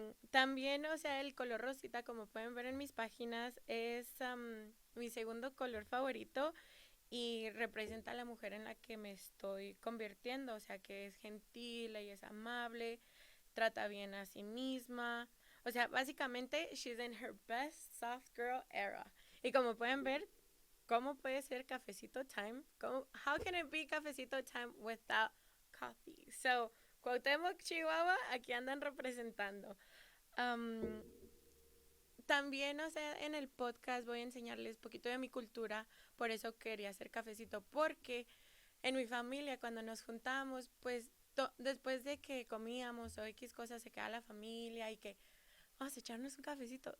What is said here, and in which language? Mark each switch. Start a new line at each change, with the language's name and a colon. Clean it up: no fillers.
Spanish: También, o sea, el color rosita, como pueden ver en mis páginas, es mi segundo color favorito y representa a la mujer en la que me estoy convirtiendo, o sea, que es gentil, ella es amable, trata bien a sí misma. O sea, básicamente,
English: she's in her best soft girl era.
Spanish: Y como pueden ver, ¿cómo puede ser cafecito time?
English: How can it be cafecito time without coffee?
Spanish: So, Cuauhtémoc, Chihuahua, aquí andan representando. Um, También, o sea, en el podcast voy a enseñarles un poquito de mi cultura, por eso quería hacer cafecito, porque en mi familia cuando nos juntamos, pues después de que comíamos o X cosas se queda la familia y que vamos a echarnos un cafecito.